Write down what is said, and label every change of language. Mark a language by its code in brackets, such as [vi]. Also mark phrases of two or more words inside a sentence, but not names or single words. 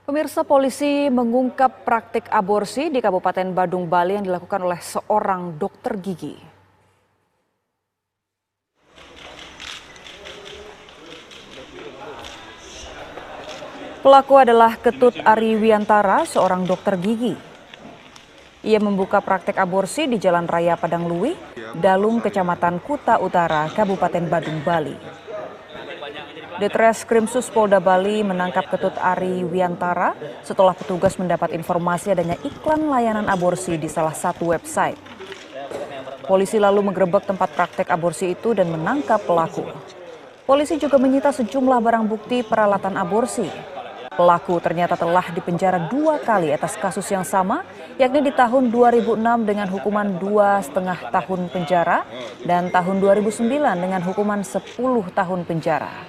[id] Pemirsa, polisi mengungkap praktik aborsi di Kabupaten Badung, Bali yang dilakukan oleh seorang dokter gigi. Pelaku adalah Ketut Ari Wiantara, seorang dokter gigi. Ia membuka praktik aborsi di Jalan Raya Padang Luwi, Dalung, Kecamatan Kuta Utara, Kabupaten Badung, Bali. Ditreskrimsus Polda Bali menangkap Ketut Ari Wiantara setelah petugas mendapat informasi adanya iklan layanan aborsi di salah satu website. Polisi lalu menggerebek tempat praktek aborsi itu dan menangkap pelaku. Polisi juga menyita sejumlah barang bukti peralatan aborsi. Pelaku ternyata telah dipenjara 2 kali atas kasus yang sama, yakni di tahun 2006 dengan hukuman 2,5 tahun penjara dan tahun 2009 dengan hukuman 10 tahun penjara.